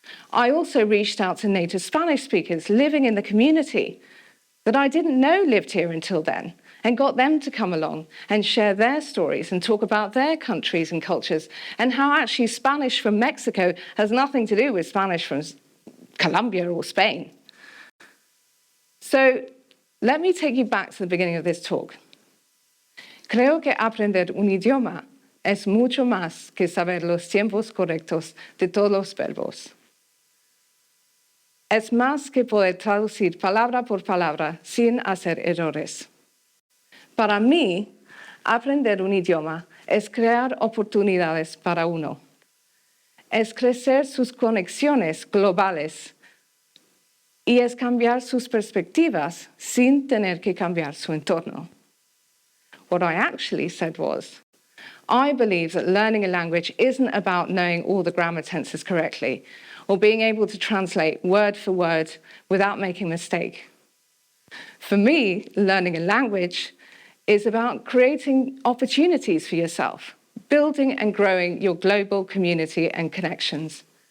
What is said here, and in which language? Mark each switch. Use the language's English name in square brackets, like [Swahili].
[English] I also reached out to native Spanish speakers living in the community that I didn't know lived here until then, and got them to come along and share their stories and talk about their countries and cultures, and how actually Spanish from Mexico has nothing to do with Spanish from Colombia or Spain. So let me take you back to the beginning of this talk. [Spanish] Creo que aprender un idioma es mucho más que saber los tiempos correctos de todos los verbos. Es más que poder traducir palabra por palabra sin hacer errores. Para mí, aprender un idioma es crear oportunidades para uno. Es crecer sus conexiones globales y es cambiar sus perspectivas sin tener que cambiar su entorno. [English] What I actually said was, I believe that learning a language isn't about knowing all the grammar tenses correctly or being able to translate word for word without making a mistake. For me, learning a language is about creating opportunities for yourself, building and growing your global community and connections.